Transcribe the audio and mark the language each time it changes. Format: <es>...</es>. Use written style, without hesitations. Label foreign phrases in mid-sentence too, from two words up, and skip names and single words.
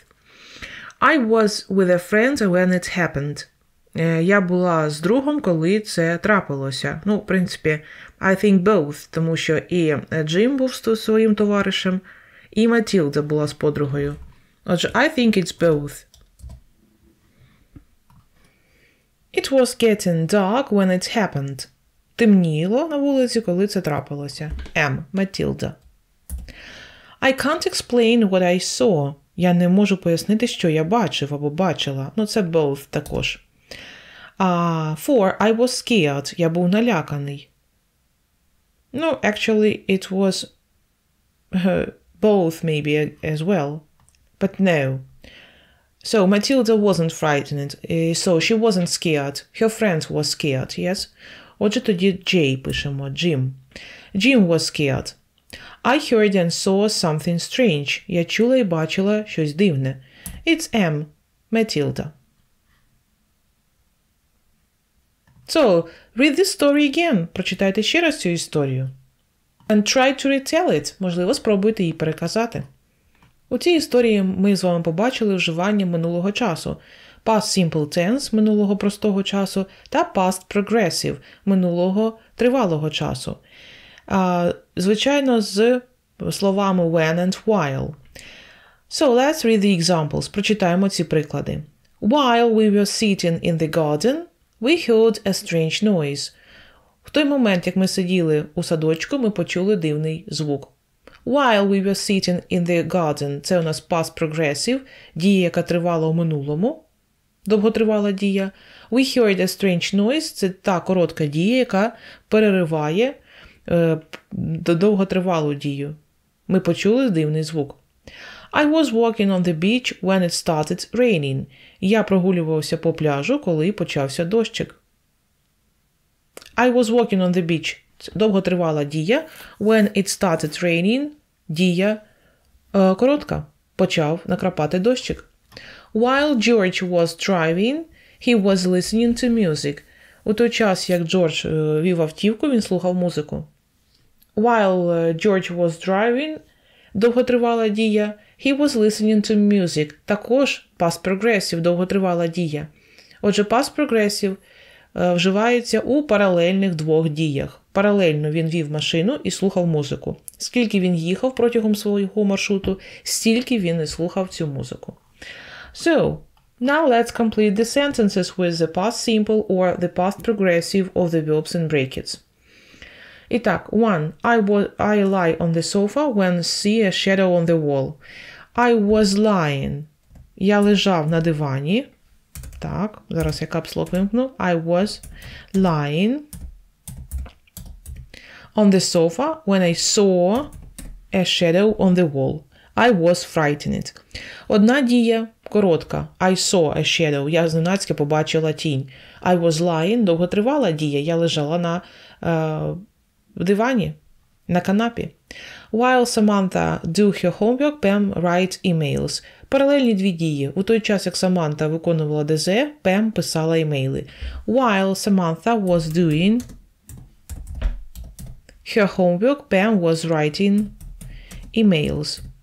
<en>I was with a friend when it happened.</en> <uk>Я була з другом, коли це трапилося. Ну, в принципі,</uk> <en>I think both,</en> <uk>тому що і Джим був своїм товаришем, і Матілда була з подругою. Отже,</uk> <en>I think it's both. It was getting dark when it happened.</en> <uk>Темніло на вулиці, коли це трапилося. Матілда.</uk> <en>I can't explain what I saw.</en> <uk>Я не можу пояснити, що я бачив або бачила. Ну, це</uk> <en>both також. For I was scared.</en> <uk>Я був наляканий.</uk> <en>No, actually, it was both maybe as well. But no. So, Matilda wasn't frightened. So, she wasn't scared. Her friend was scared, yes?</en> <uk>Отже, тоді J пишемо.</uk> <en>Jim. Jim was scared. I heard and saw something strange.</en> <uk>Я чула і бачила щось дивне.</uk> <en>It's M. Matilda. So, read this story again.</en> <uk>Прочитайте ще раз цю історію.</uk> <en>And try to retell it.</en> <uk>Можливо, спробуйте її переказати. У цій історії ми з вами побачили вживання минулого часу.</uk> <en>Past simple tense</en> <uk>– минулого простого часу та</uk> <en>past progressive</en> <uk>– минулого тривалого часу. Звичайно, з словами</uk> <en>when and while. So, let's read the examples.</en> <uk>Прочитаємо ці приклади.</uk> <en>While we were sitting in the garden, we heard a strange noise.</en> <uk>В той момент, як ми сиділи у садочку, ми почули дивний звук.</uk> <en>While we were sitting in the garden –</en> <uk>це у нас</uk> <en>past progressive,</en> <uk>дія, яка тривала у минулому, довготривала дія.</uk> <en>We heard a strange noise –</en> <uk>це та коротка дія, яка перериває довготривалу дію. Ми почули дивний звук.</uk> <en>I was walking on the beach when it started raining.</en> <uk>Я прогулювався по пляжу, коли почався дощик.</uk> <en>I was walking on the beach.</en> <uk>Довготривала дія.</uk> <en>When it started raining.</en> <uk>Дія коротка. Почав накрапати дощик.</uk> <en>While George was driving, he was listening to music.</en> <uk>У той час, як Джордж вів автівку, він слухав музику.</uk> <en>While George was driving,</en> <uk>довготривала дія,</uk> <en>he was listening to music.</en> <uk>Також</uk> <en>past progressive,</en> <uk>довготривала дія. Отже,</uk> <en>past progressive</en> <uk>вживається у паралельних двох діях. Паралельно він вів машину і слухав музику. Скільки він їхав протягом свого маршруту, стільки він і слухав цю музику.</uk> <en>So, now let's complete the sentences with the past simple or the past progressive of the verbs in brackets.</en> <uk>І так, 1.</uk> <en>I lie on the sofa when see a shadow on the wall. I was lying.</en> <uk>Я лежав на дивані. Так, зараз я капслок вимкну.</uk> <en>I was lying on the sofa when I saw a shadow on the wall. I was frightened.</en> <uk>Одна дія коротка.</uk> <en>I saw a shadow.</en> <uk>Я зненацька побачила тінь.</uk> <en>I was lying.</en> <uk>Довготривала дія. Я лежала на в дивані, на канапі.</uk> <en>While Samantha do her homework, Pam writes emails.</en> <uk>Паралельні дві дії. У той час, як Саманта виконувала ДЗ, Пем писала імейли.</uk> <en>While Samantha was doing her homework, Pam was writing emails.</en>